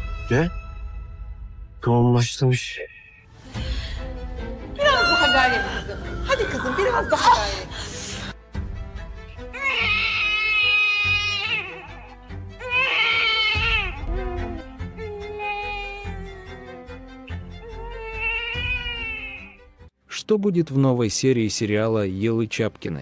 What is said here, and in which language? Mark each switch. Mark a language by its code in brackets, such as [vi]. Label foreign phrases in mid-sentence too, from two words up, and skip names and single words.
[tr] Ve yoğunlaşmış. Biraz daha gayret kızım. Hadi kızım biraz daha gayret. [ru] Что будет в новой серии сериала «Елы Чапкины»?